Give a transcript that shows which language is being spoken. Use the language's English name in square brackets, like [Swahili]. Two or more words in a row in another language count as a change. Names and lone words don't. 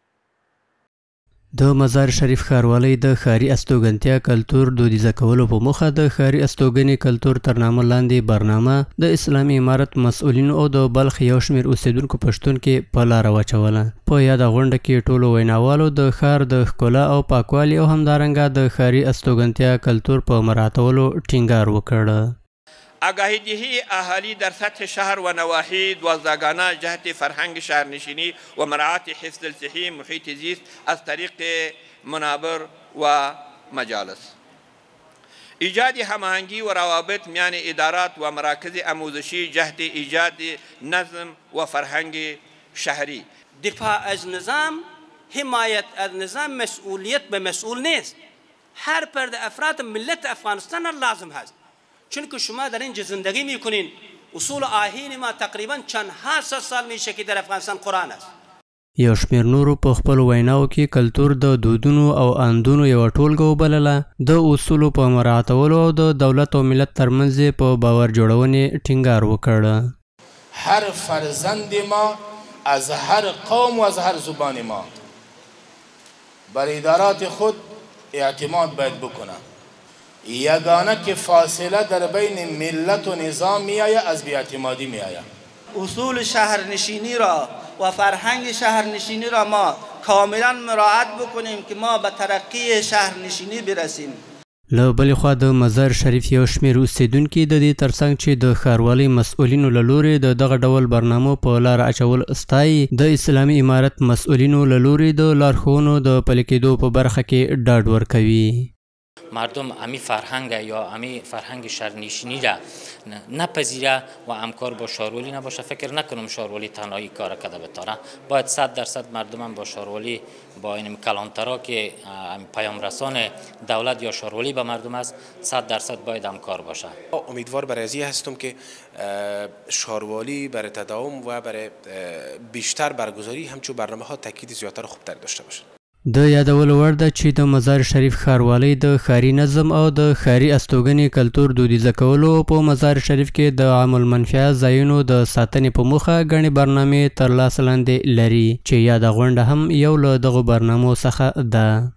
[Pashto] د مزار شریف ښاروالۍ د ښاري استوګنتیا کلتور دودیزه کولو په موخه د ښاري استوګنې کلتور تر نامه لاندې برنامه د اسلامي امارت مسؤلینو او د بلخ یو شمېر اوسیدونکو په شتون کې په لاره واچوله. په یاده غونډه کې ټولو ویناوالو د ښار د ښکلا او پاکوالي او همدارنګه د ښاري استوګنتیا کلتور په مراعاتولو ټینګار وکړ. [Persian] آگاهی دهی اهالی در سطح شهر و نواحی دوازدهگانه جهت فرهنگ شهرنشینی و مراعات حفظ الصحی محیط زیست از طریق منابر و مجالس، ایجاد هماهنگی و روابط میان ادارات و مراکز آموزشی جهت ایجاد نظم و فرهنگ شهری. دفاع از نظام، حمایت از نظام مسئولیت به مسئول نیست. هر فرد افراد ملت افغانستان لازم هست، چون که شما در اینجا زندگی میکنین. اصول آیین ما تقریبا چند ها سال میشه که در افغانستان قرآن است. [Pashto] یو شمېر نورو په خپلو ویناو کې کلتور د دودونو او اندونو یوه ټولګه وبلله. د اصولو په مراعاتولو او د دولت او ملت ترمنځ په باور جوړونې ټینګار وکړ. [Persian] هر فرزند ما از هر قوم و از هر زبان ما بر ادارات خود اعتماد باید بکنه. یگانه که فاصله در بین ملت و نظام میآید از بی‌اعتمادی میآید. اصول شهرنشینی را و فرهنگ شهرنشینی را ما کاملا مراعات بکنیم که ما به ترقی شهرنشینی برسیم. [Pashto] له بلې خوا د مزار شریف یو شمېر اوسیدونکي د دې ترڅنګ چې د ښاروالۍ مسؤلینو له لورې د دغه ډول برنامو په لاره اچول ستایي، د اسلامي امارت مسؤلینو له لورې د لارښوونو د پلي کېدو په برخه کې ډاډ ورکوي. [Persian] مردم امی فرهنگ یا امی فرهنگ شهرنشینی را نپذیره و همکار با شاروالی نباشه. فکر نکنم شاروالی تنهایی کار کرده بتاره. باید 100% مردم هم با شاروالی، با این کلانترا که پیام رسان دولت یا شاروالی به مردم است، 100% باید همکار باشه. امیدوار برای ازی هستم که شاروالی برای تداوم و برای بیشتر برگزاری همچون برنامه ها تاکید زیادتر و خوبتر داشته باشه. [Pashto] د یادولو وړ ده چې د مزار شریف ښاروالۍ د ښاري نظم او د ښاري استوګنې کلتور دودیزه کولو په مزار شریف کې د عام المنفعه ځایونو د ساتنې په موخه ګڼې برنامې تر لاس لاندې لري، چې یاده غونډه هم یو له دغو برنامو څخه ده.